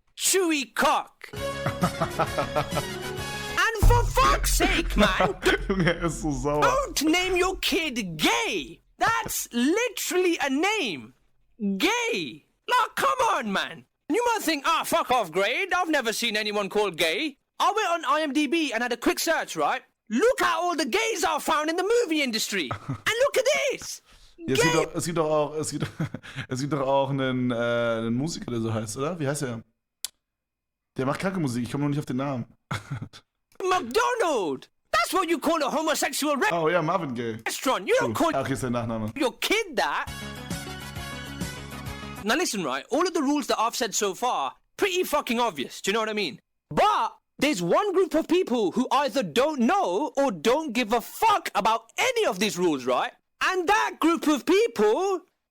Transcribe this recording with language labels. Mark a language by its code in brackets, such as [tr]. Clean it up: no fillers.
[en] Chewy Cock. And for fuck's sake, man, don't name your kid Gay. That's literally a name. Gay. Like, come on, man. You might think, fuck off, Grade. I've never seen anyone called Gay. I went on IMDb and had a quick search, right? Look at all the gays I found in the movie industry. And look at this. [de] Es gibt doch auch einen Musiker, der so heißt, oder? Wie heißt er? Der macht kranke Musik, ich komme noch nicht auf den Namen. [en] McDonald! That's what you call a homosexual restaurant. [de] Oh ja, Marvin Gaye. [en] You don't call [de] okay, ist der Nachname. [en] Your kid that. Now listen, right, all of the rules that I've said so far, pretty fucking obvious, do you know what I mean? But there's one group of people who either don't know or don't give a fuck about any of these rules, right? And that group of people